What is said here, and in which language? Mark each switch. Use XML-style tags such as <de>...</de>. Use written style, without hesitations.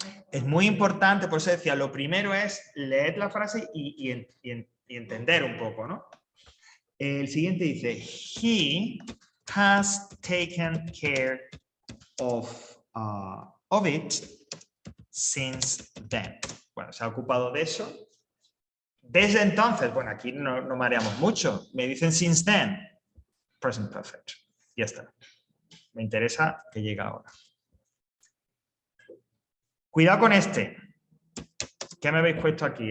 <es>Es muy importante, por eso decía, lo primero es leer la frase y entender un poco, ¿no? El siguiente dice,</es> <en>he has taken care of it since then.</en> <es>Bueno, se ha ocupado de eso. Desde entonces, bueno, aquí no mareamos mucho. Me dicen</es> <en>since then,</en> <es>present perfect. Ya está. Me interesa que llegue ahora. Cuidado con este. ¿Qué me habéis puesto aquí?</es>